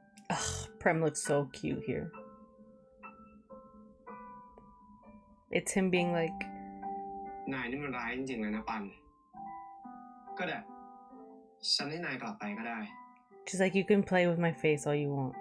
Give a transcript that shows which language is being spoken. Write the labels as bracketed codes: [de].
[en] Ugh, Prem looks so cute here. It's him being like, [th] นายนี่มันร้ายจริงๆเลยนะปัน ก็ได้ ฉันให้นายกลับไปก็ได้ [en] she's like, you can play with my face all you want.